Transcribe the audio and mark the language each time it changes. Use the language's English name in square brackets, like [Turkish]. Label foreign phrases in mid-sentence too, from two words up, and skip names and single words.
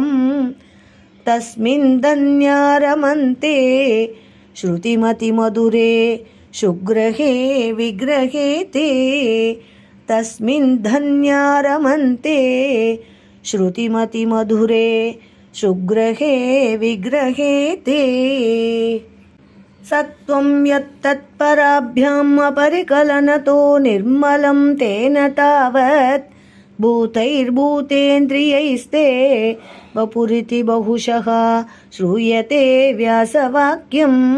[Sanskrit] తస్మిన్ ధన్యారమంతే శృతిమతిమధురే శుగ్రహే విగ్రహే తే తస్మిన్ ధన్యారమంతే శృతిమతిమధురే శుగ్రహే విగ్రహే తే. सत्त्वं यत्तत्पराभ्याम् अपरिकलनतो निर्मलं तेन तावत् भूतैर्भूतेन्द्रियैस्ते वपुरिति बहुशः श्रूयते व्यासवाक्यं